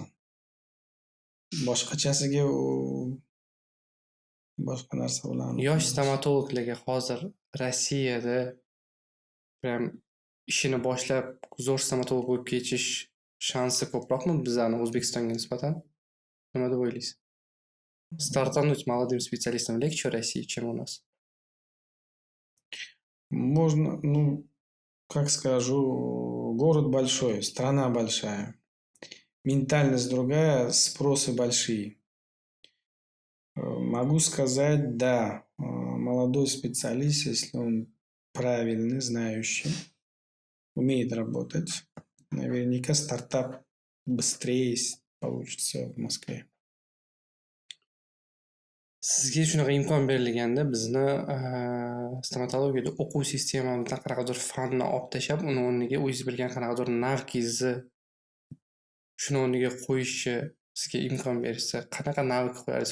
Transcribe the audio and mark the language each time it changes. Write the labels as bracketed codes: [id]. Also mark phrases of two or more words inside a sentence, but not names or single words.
[uz] Boshqachasiga boshqa narsa bilan Yosh stomatologlarga hozir Rossiyada prям ishini boshlab zo'r stomatolog bo'lib ketish shansi ko'proqmi bizani O'zbekistonga nisbatan? Nima deb o'ylaysiz? [ru] Стартануть молодым специалистам легче в России, чем у нас? Можно, как скажу, город большой, страна большая, ментальность другая, спросы большие. Могу сказать, да, молодой специалист, если он правильный, знающий, умеет работать, наверняка стартап быстрее получится в Москве. [uz] Sizga shunaqa imkon berilganda bizni stomatologiyada o'quv sistemamizdan qanaqadir fanni olib tashlab, uni o'rniga o'zingiz bilgan qanaqadir navkingizni shuni o'rniga qo'yishni sizga imkon berishsa, qanaqa navk qo'yarsiz?